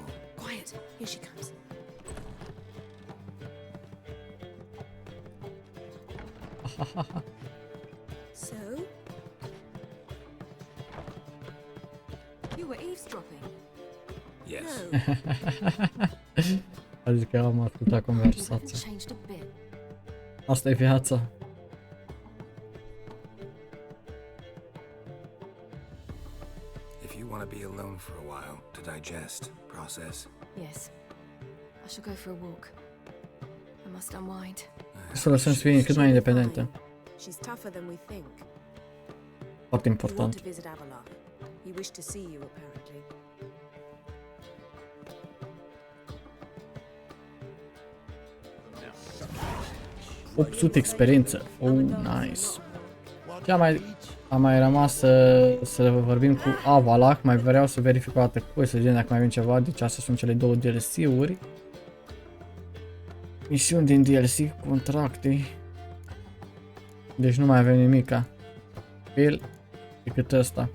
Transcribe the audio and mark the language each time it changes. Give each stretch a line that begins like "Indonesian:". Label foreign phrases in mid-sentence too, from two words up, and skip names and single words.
English: Quiet. Here she comes. So? You were eavesdropping. Yes. No.
Romanian: A zis că am ascultat
English: You haven't
Romanian: conversația.
English: changed a bit.
Romanian: Asta e viața.
English: If you want to be alone for a while to digest, process. Yes. I shall go for a walk. I must unwind.
Romanian: Să lăsăm să fie cât mai independentă.
English: She's tougher than we think.
Romanian: Foarte
English: You want
Romanian: important.
English: to visit Avalok. He wished to see you, apparently. No.
Romanian: 800 experiență.
English: Oh, nice.
Romanian: Ce am mai rămas să vorbim cu Avalok. Mai vreau să verific o dată cu să vedem dacă mai avem ceva. Deci astea sunt cele două DLC-uri. Misiuni din DLC, contracte. Deci nu mai avem nimica. El decât ăsta.